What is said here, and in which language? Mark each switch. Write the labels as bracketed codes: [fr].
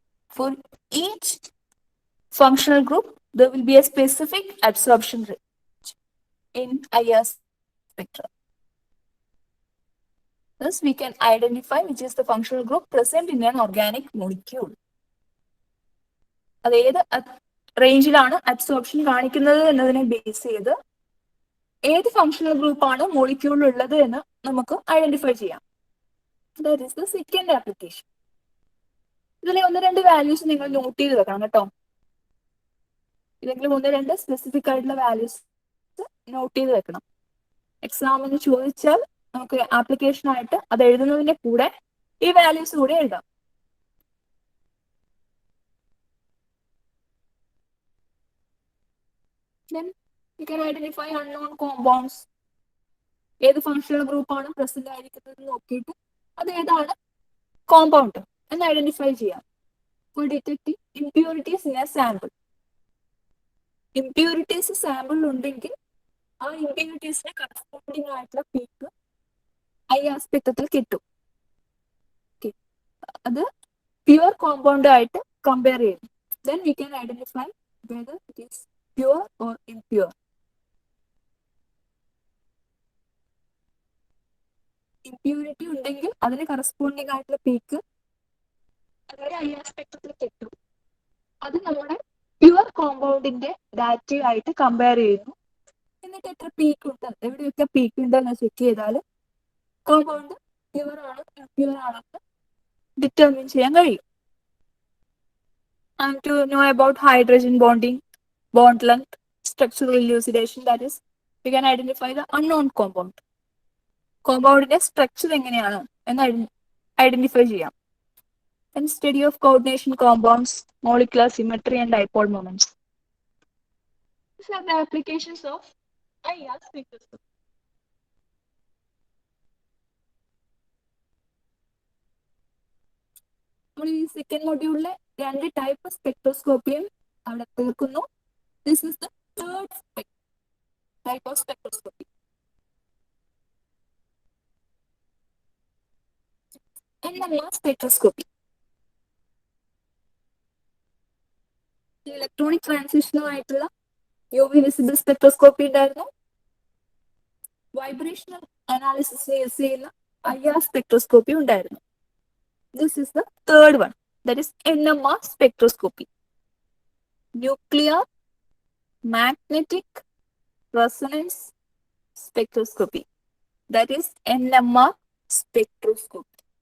[en] For each functional group, there will be a specific absorption range in IR spectra. Thus, we can identify which is the functional group present in an organic molecule. [ml] അത് ഏത് റേഞ്ചിലാണ് absorption കാണിക്കുന്നത് എന്നതിനെ base ചെയ്ത് ഏത് functional ഗ്രൂപ്പാണ് മോളിക്യൂളിൽ ഉള്ളത് എന്ന് നമുക്ക് ഐഡന്റിഫൈ ചെയ്യാം. [en] That is the second application. [ml] ഇതിലെ 1-2 വാല്യൂസ് നിങ്ങൾ നോട്ട് ചെയ്ത് വെക്കണം കേട്ടോ. ഇല്ലെങ്കിൽ 1-2 സ്പെസിഫിക് ആയിട്ടുള്ള വാല്യൂസ് നോട്ട് ചെയ്ത് വെക്കണം. എക്സാമിന് ചോദിച്ചാൽ നമുക്ക് ആപ്ലിക്കേഷൻ ആയിട്ട് അത് എഴുതുന്നതിന്റെ കൂടെ ഈ വാല്യൂസ് കൂടെ എഴുതാം. [en] Then you can identify unknown compounds. [ml] ഏത് ഫങ്ഷണൽ ഗ്രൂപ്പാണ് പ്രസന്റ് ആയിരിക്കുന്നത് നോക്കിയിട്ട് അത് ഏതാണ് കോമ്പൗണ്ട് എന്ന് ഐഡന്റിഫൈ ചെയ്യാം. [en] For detecting impurities in a sample. [ml] Impurities സാമ്പിളിൽ ഉണ്ടെങ്കിൽ ആ ഇംപ്യൂരിറ്റീസിന് കറസ്പോണ്ടിങ് ആയിട്ടുള്ള പീക്ക് ഐആർ സ്പെക്ട്രത്തിൽ കിട്ടും. അത് പ്യുവർ കോമ്പൗണ്ട് ആയിട്ട് കമ്പയർ ചെയ്യും. [en] Then we can identify whether it is pure or impure. [ml] Impurity ഉണ്ടെങ്കിൽ അതിന് കറസ്പോണ്ടിങ് ആയിട്ടുള്ള പീക്ക് അങ്ങനെ ഐആർ സ്പെക്ട്രത്തിൽ കിട്ടും. അത് നമ്മുടെ പ്യുവർ കോമ്പൗണ്ടിന്റെ ഡാറ്റയായിട്ട് കമ്പയർ ചെയ്യുന്നു. എന്നിട്ട് എത്ര പീക്ക് ഉണ്ട്, എവിടെയൊക്കെ പീക്ക് ഉണ്ടെന്ന് ചെക്ക് ചെയ്താൽ കോമ്പൗണ്ട് പ്യുവർ ആണോ ഇംപ്യുവർ ആണെന്ന് ഡിറ്റർമിൻ ചെയ്യാൻ കഴിയും. [en] And to know about hydrogen bonding, bond length, structural elucidation, that is, we can identify the unknown compound. [ml] കോമ്പൗണ്ടിന്റെ structure എങ്ങനെയാണ് എന്ന് ഐഡന്റിഫൈ ചെയ്യാം. [en] And study of coordination compounds, molecular symmetry and dipole moments. These are the applications of IR spectroscopy. [ml] നമ്മൾ ഈ second മൊഡ്യൂളിലെ 2 type സ്പെക്ട്രോസ്കോപ്പിയും അവിടെ തീർക്കുന്നു. [en] This is the third type of spectroscopy. NMR spectroscopy. [ml] Electronic ട്രാൻസിഷനുമായിട്ടുള്ള UV visible spectroscopy ഉണ്ടായിരുന്നു. Vibrational analysis use ചെയ്യുന്ന IR spectroscopy ഉണ്ടായിരുന്നു. [en] This is the third one, that is NMR spectroscopy. Nuclear magnetic resonance spectroscopy. That is NMR spectroscopy.